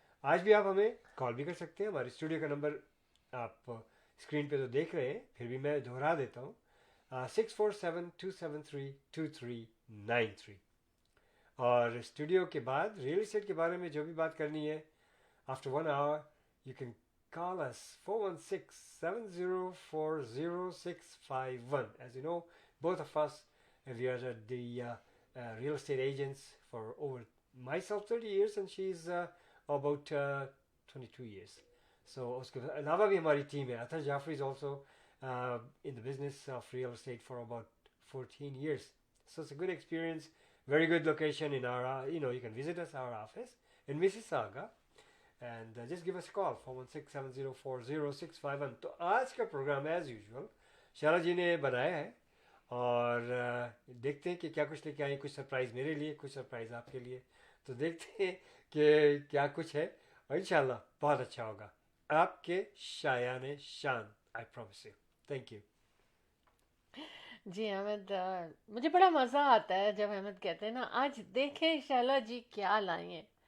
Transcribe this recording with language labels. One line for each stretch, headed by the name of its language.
Urdu: آج بھی آپ ہمیں کال بھی کر سکتے ہیں. ہمارے اسٹوڈیو کا نمبر آپ اسکرین پہ تو دیکھ رہے ہیں، پھر بھی میں دہرا دیتا ہوں، 6472732393. اور اسٹوڈیو کے بعد ریئل اسٹیٹ کے بارے میں جو بھی بات کرنی ہے،
English: after 1 hour you can call us
Urdu: 416-704-0651.
English: As you know, both of us, we are the real estate agents for over myself 30 years and she's about 22 years.
Urdu: So اس کے علاوہ بھی ہماری ٹیم ہے.
English: Athar Jafri is also in the business of real estate for about 14 years. So it's a good experience, very good location in our, you can visit us, our office in Mississauga, and just give us a call, 416-704-0651.
Urdu: تو آج کا programme as usual شارا جی نے بنایا ہے، اور دیکھتے ہیں کہ کیا کچھ لے کے آئیں. کچھ سرپرائز میرے لیے، کچھ سرپرائز آپ کے لیے. تو دیکھتے ہیں کہ کیا کچھ ہے، اور انشاءاللہ بہت اچھا ہوگا. آپ کے شایان شان،
English: I promise you. Thank you.
Urdu: جی احمد، مجھے بڑا مزہ آتا ہے جب احمد کہتے ہیں نا آج دیکھیں شہلا جی کیا لائے ہیں.